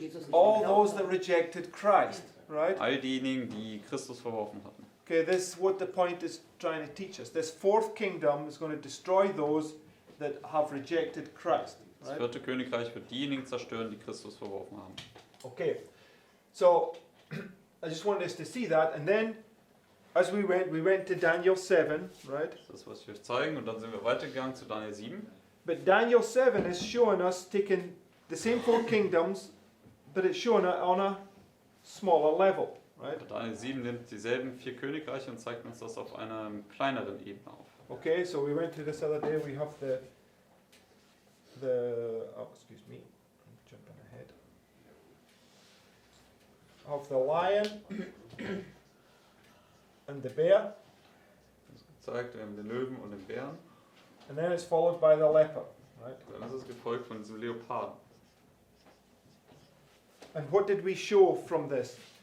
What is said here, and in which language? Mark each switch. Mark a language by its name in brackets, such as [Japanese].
[English] All those that rejected Christ, right? [German] All diejenigen, die Christus verworfen hatten. [English] Okay, this is what the point is trying to teach us. This 4th kingdom is going to destroy those that have rejected Christ, [German] Das [English] right? [German] 4. Königreich wird diejenigen zerstören, die Christus verworfen haben. [English] Okay, so I just wanted us to see that, and then as we went to Daniel 7, right? [German] Das ist, was ich euch zeigen. Und dann sind wir weitergegangen zu Daniel 7. [English] But Daniel 7 is showing us taking the same 4 kingdoms, but it's showing it on a smaller level, right? [German] Daniel 7 nimmt dieselben 4 Königreiche und zeigt uns das auf einer kleineren Ebene auf. [English] Okay, so we went to this other day. We have the oh, excuse me, I'm jumping ahead. Of the lion and the bear, [German] Das ist gezeigt, wir haben den Löwen und den Bären. [English] and then it's followed by the leopard, right? [German] Dann ist es gefolgt von diesem Leoparden. [English] And what did we show from this?